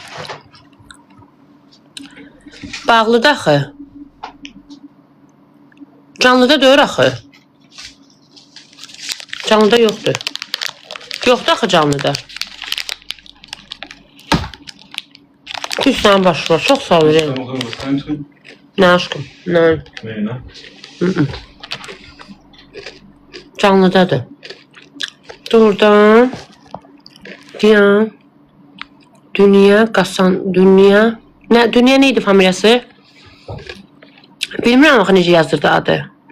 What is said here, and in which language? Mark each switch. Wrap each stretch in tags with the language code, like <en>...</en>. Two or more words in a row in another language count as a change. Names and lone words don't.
<az>Bağlıda axı. Canlıda deyir axı. Canlıda yoxdur. Yoxdur axı canlıda. Düz sənin başı var. Çox sağ ol.</az> <de>Willst du noch irgendwas reintrinken?</de> <az>Nə aşkım? Nə?</az> <de>Nee, ne?</de> <az>Canlıdadır. Doğrudan. Diyan. Dünya, Qasan, Dünya. Nə, Dünya neydi familiyası? Bilmirəm axı necə yazırdı adı.</az>